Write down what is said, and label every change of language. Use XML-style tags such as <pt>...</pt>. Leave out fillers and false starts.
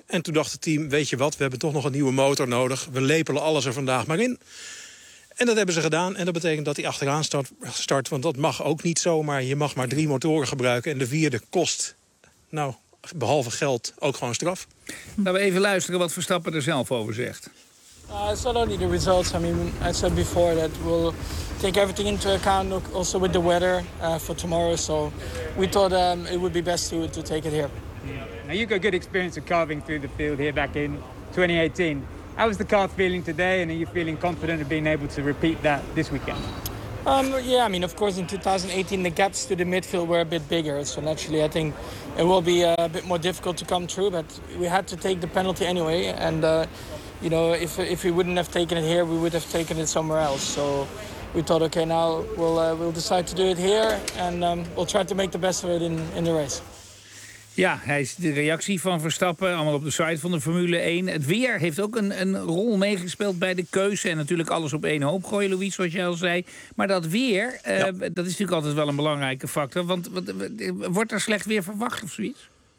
<nl>En toen dacht het team, weet je wat, we hebben toch nog een nieuwe motor nodig. We lepelen alles er vandaag maar in. En dat hebben ze gedaan. En dat betekent dat hij achteraan start, want dat mag ook niet zomaar. Je mag maar 3 motoren gebruiken en de 4e kost, nou, behalve geld, ook gewoon straf. Laten we even luisteren wat Verstappen er zelf over zegt.</nl> <en>It's not only the results. I mean, I said before that we'll take everything into account, also with the weather for tomorrow. So we thought it would be best to take it here. Now, you've got good experience of carving through the field here back in 2018. How is the car feeling today, and are you feeling confident of being able to repeat that this weekend? Yeah, I mean, of course, in 2018, the gaps to the midfield were a bit bigger. So naturally, I think it will be a bit more difficult to come through, but we had to take the penalty anyway. And you know, if we wouldn't have taken it here, we would have taken it somewhere else. So we thought, okay, now we'll decide to do it here, and we'll try to make the best of it in the race.</en> <nl>Ja, hij is de reactie van Verstappen, allemaal op de site van de Formule 1. Het weer heeft ook een rol meegespeeld bij de keuze. En natuurlijk alles op één hoop gooien, Louis, zoals jij al zei. Maar dat weer, dat is natuurlijk altijd wel een belangrijke factor. Want wordt er slecht weer verwacht of zoiets?</nl>